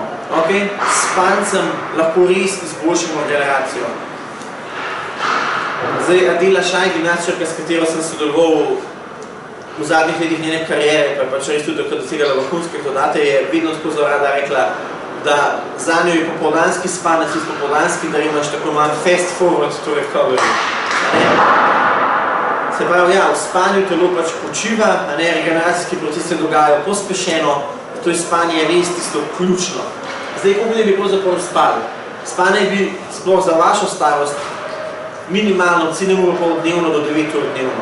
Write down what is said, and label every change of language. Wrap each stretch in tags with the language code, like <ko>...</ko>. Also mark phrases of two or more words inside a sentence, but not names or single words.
<sl>S spancem lahko res izboljšamo regeneracijo. Zdaj, Adela Šaj, gimnastičarka, s katero sem sodeloval v zadnjih letih njene kariere, pa je pač res tudi, da dosegala vrhunske rezultate, je vedno tako zelo rada rekla, da za njo je popoldanski spanec in popoldanski, da imaš tako manj</sl> <en>fast forward to recovery.</en> <sl>Se pravi, ja, v spanju telo pač počiva, regeneracijski procesi se dogajajo pospešeno, to je spanje res tisto ključno. Zdaj, koliko ne bi pravzaprav spali? Spanje bi sploh za vašo starost minimalno 7 ur dnevno do 9 ur dnevno.</sl>